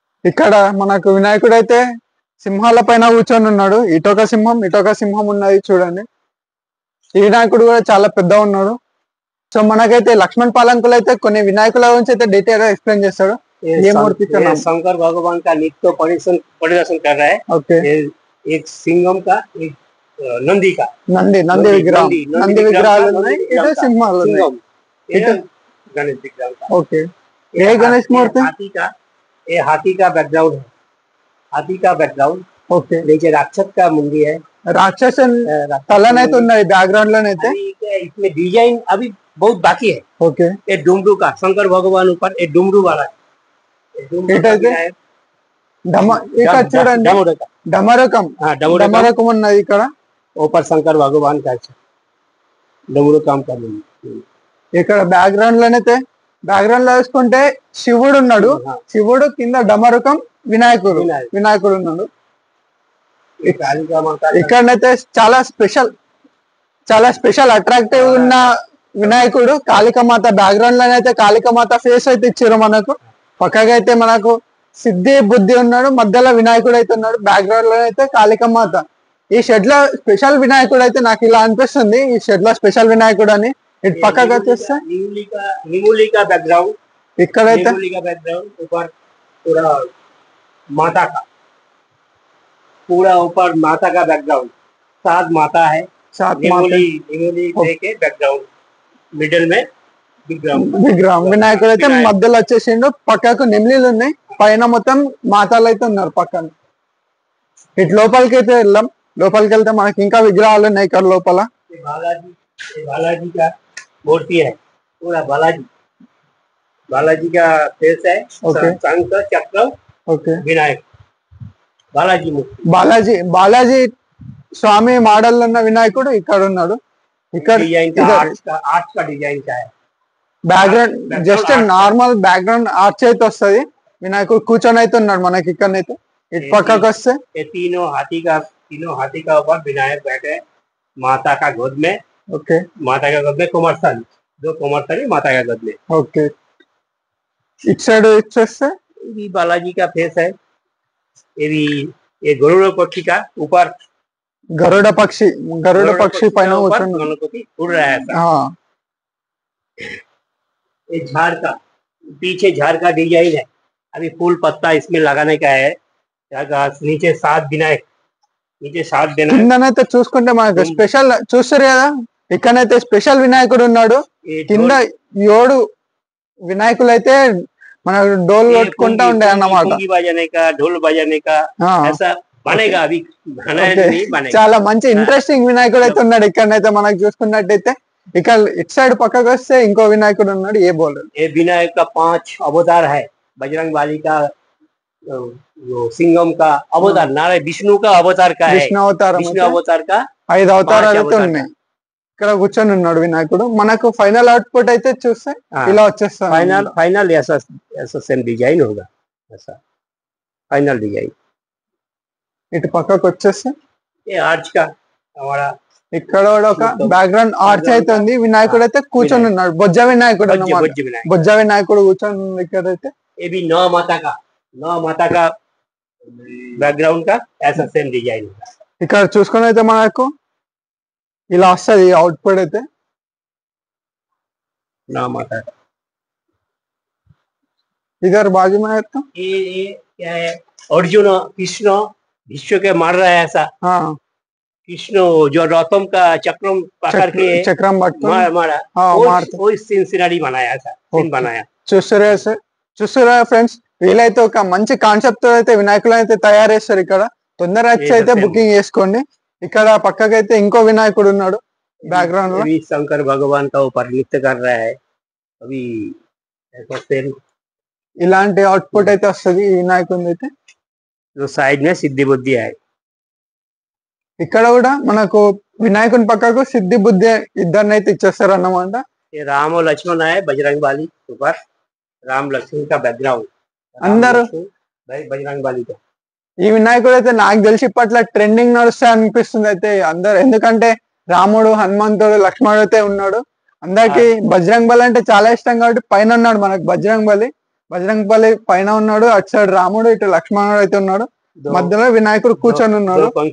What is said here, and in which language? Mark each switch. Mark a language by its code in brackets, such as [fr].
[te] ఇక్కడ మనకు వినాయకుడు అయితే సింహాల పైన కూర్చొని ఉన్నాడు. ఇటొక సింహం ఉన్నది చూడండి. ఈ వినాయకుడు కూడా చాలా పెద్ద ఉన్నాడు. సో మనకైతే లక్ష్మణ్ పాలంకులు అయితే కొన్ని వినాయకుల గురించి అయితే డీటెయిల్ గా एक्सप्लेन చేస్తాడు. [hi] ये मूर्ति का नाम शंकर भगवान का नित्य परिदर्शन कर रहा है। [en] okay, [hi] एक सिंगम का, एक नंदी का, [te] నంది విగ్రహం, నంది విగ్రహాలు ఉన్నాయి, ఇటు సింహాలు ఉన్నాయి. [hi] सिंगम ये गणेश विग्रह का। [te] ఓకే, ఏ గణేష్ మూర్తి? [hi] हाथी का बैकग्राउंड है, हाथी का बैकग्राउंड। [en] okay, [hi] नीचे राक्षस का मुंडी है, [te] రాక్షసన్ తలనైతే ఉన్నది బ్యాక్గ్రౌండ్ లోనైతే. [hi] इसमें डिजाइन अभी बहुत बाकी है। [en] okay, [hi] ये डुमरू का, शंकर भगवान ऊपर ये डुमरू वाला है। ये डुमरू इधर का से? है। [te] ఇక్కడ చూడండి [hi] डमरू का, [te] డమరకం, [hi] हाँ डमरू का [te] డమరకం ఉన్నది ఇక్కడ. [hi] ऊपर शंकर भगवान का है। डमरू काम कर रही है। [te] ఇక్కడ బ్యాక్గ్రౌండ్ లోనైతే బ్యాక్గ్రౌండ్ లో చూసుకుంటే శివుడు ఉన్నాడు. శివుడు కింద డమరుకం వినాయకుడు ఉన్నాడు. [hi] ये कालिका माता का [te] ఇక్కడనైతే చాలా స్పెషల్ అట్రాక్టివ్ ఉన్న వినాయకుడు. కాళికామాత బ్యాక్గ్రౌండ్ లోనైతే కాళికామాత ఫేస్ అయితే ఇచ్చారు మనకు. పక్కగా అయితే మనకు సిద్ధి బుద్ధి ఉన్నాడు, మధ్యలో వినాయకుడు అయితే ఉన్నాడు. బ్యాక్గ్రౌండ్ లో అయితే కాళికామాత. ఈ షెడ్ లో స్పెషల్ వినాయకుడు అయితే నాకు ఇలా అనిపిస్తుంది, ఈ షెడ్ లో స్పెషల్ వినాయకుడు అని. ఇటు పక్కగా వచ్చేస్తే [hi] निमूली का बैकग्राउंड, [te] ఇక్కడైతే [hi] निमूली का बैकग्राउंड ऊपर पूरा माता का, पूरा ऊपर माता का बैकग्राउंड, 7 माता है। सात माता निमूली के बैकग्राउंड, मिडिल में [te] విగ్రహం వినాయకుడు అయితే మధ్యలో వచ్చేసిండు. పక్కకు నెమ్లీలు ఉన్నాయి, పైన మొత్తం మాతాలు అయితే ఉన్నారు పక్కన. ఇటు లోపలికి అయితే వెళ్ళాం. లోపలికి వెళ్తే మనకి ఇంకా విగ్రహాలు ఉన్నాయి ఇక్కడ లోపల. [hi] बालाजी का मूर्ति है, पूरा बालाजी का फेस है। [en] Okay. [hi] शंख चक्र [en] okay, [hi] विनायक बालाजी मूर्ति। [te] బాలాజీ స్వామి మోడల్ ఉన్న వినాయకుడు ఇక్కడ ఉన్నాడు. ఇక్కడ [hi] डिजाइन का आर्ट का डिजाइन का है। [te] Background just normal background arch అయితే వస్తుంది. వినాయకుడు కూర్చొని అయితే ఉన్నాడు మనకి ఇక్కడనైతే. ఇటు పక్కకు వస్తే [hi] ये तीनों हाथी का ऊपर विनायक बैठे हैं, माता का गोद में। [en] okay, [hi] माता का गोद में कुमारसानी, 2 कुमारसानी माता का गोद में। [te] ఓకే, ఇటు సైడ్ ఇచ్చేస్తే [hi] ये भी बालाजी का फेस है। ये भी ये गरुड़ पक्षी का ऊपर, [te] గరుడ పక్షి పైన [hi] ऊपर [te] కూర్చొని ఉన్నాడు. [hi] गणपति उड़ रहा है ऐसा। ఆ, ये झाड़ का, पीछे झाड़ का डिजाइन है। अभी फूल पत्ता इसमें लगाने का है। नीचे 7 विनायक, [te] కిందనైతే చూసుకుంటే మనకు స్పెషల్ చూస్తారు కదా, ఇక్కడనైతే స్పెషల్ వినాయకుడు ఉన్నాడు. [hi] ये [te] కింద 7 వినాయకులు అయితే మన డోల్ కొట్టుకుంటా ఉండే అన్నమాట. [hi] पुंगी बजाने का, ढोल बजाने का ఆ, ऐसा बनेगा। अभी बना है [en] Okay. [hi] नहीं बनेगा। [te] చాలా మంచి ఇంట్రెస్టింగ్ వినాయకుడు అయితే ఉన్నాడు. ఇక్కడనైతే మనకు చూసుకున్నట్టయితే ఇక్కడ ఇటు సైడ్ పక్కకు వస్తే ఇంకో వినాయకుడు ఉన్నాడు. [hi] ఏ బోల్ ये विनायक का 5 अवतार है। बजरंग बाली का, वो सिंगम का अवतार, नारायण विष्णु का अवतार का है। [te] విష్ణు అవతారం [hi] विष्णु [te] అయితే [hi] अवतार का [te] 5 అవతారాలు అయితే అవతారాలు. ఉన్నాయి. ఇక్కడ కూర్చొని ఉన్నాడు వినాయకుడు. మనకు ఫైనల్ అవుట్పుట్ అయితే చూస్తే [hi] हाँ। [te] ఇలా వచ్చేస్తాడు. [hi] फाइनल ऐसा सेम डिजाइन होगा, ऐसा फाइनल डिजाइन। [te] ఇటు పక్కకు వచ్చేస్తే [hi] ये आर्च का हमारा [te] ఇక్కడ కూడా ఒక బ్యాక్గ్రౌండ్ ఆర్చ్ అయితే ఉంది. వినాయకుడు అయితే కూర్చొని ఉన్నాడు. బొజ్జ వినాయకుడు అన్నమాట. [hi] वज्र विनायक। [te] బొజ్జ వినాయకుడు కూర్చొని ఉంది ఇక్కడైతే. [hi] ये भी 9 माता का बैकग्राउंड का ऐसा सेम डिजाइन होगा। [te] ఇక్కడ చూసుకుని అయితే మనకు ఇలా వస్తుంది అవుట్పుట్ అయితే. [hi] 9 माता का। इधर बाजू में है तो ये क्या है? अर्जुन कृष्ण विश्व के मार रहा है ऐसा। हाँ, कृष्ण जो रौतम का चक्रम पकड़ के [te] చక్రం పట్టుకొని [hi] मारा, हाँ, वो मारते. वो सीन सिनारी बनाया, ऐसा सीन [en] Okay. [hi] बनाया। [te] చూస్తారా ఫ్రెండ్స్, వీలైతే ఒక మంచి కాన్సెప్ట్ తో అయితే వినాయకులు అయితే తయారు చేస్తారు. ఇక్కడ తొందర వచ్చి అయితే [en] Yes, [te] బుకింగ్ చేసుకోండి. ఇక్కడ పక్కకైతే ఇంకో వినాయకుడు ఉన్నాడు బ్యాక్గ్రౌండ్ లో. [hi] अभी शंकर भगवान का ऊपर नृत्य कर रहा है। अभी ऐसा सेम [te] ఇలాంటి అవుట్పుట్ అయితే వస్తుంది ఈ వినాయకుడి అయితే. [hi] जो साइड में सिद्धि बुद्धि है। [te] ఇక్కడ కూడా మనకు వినాయకుని పక్కకు సిద్ధి బుద్ధి ఇద్దరిని అయితే ఇచ్చేస్తారు అన్నమాట. [hi] ये राम और लक्ष्मण है बजरंग बाली ऊपर, राम लक्ष्मण का बैकग्राउंड अंदर बजरंग बाली का। [te] ఈ వినాయకుడు అయితే నాకు తెలిసి ఇప్పట్లో ట్రెండింగ్ నడుస్తా అనిపిస్తుంది అయితే అందరు, ఎందుకంటే రాముడు హనుమంతుడు లక్ష్మణుడు అయితే ఉన్నాడు. అందరికి బజరంగ్ బలి అంటే చాలా ఇష్టం కాబట్టి పైన ఉన్నాడు మనకు బజరంగ్ బలి పైన ఉన్నాడు. అటు సైడ్ రాముడు, ఇటు లక్ష్మణుడు అయితే ఉన్నాడు. మధ్యలో వినాయకుడు కూర్చొని ఉన్నాడు.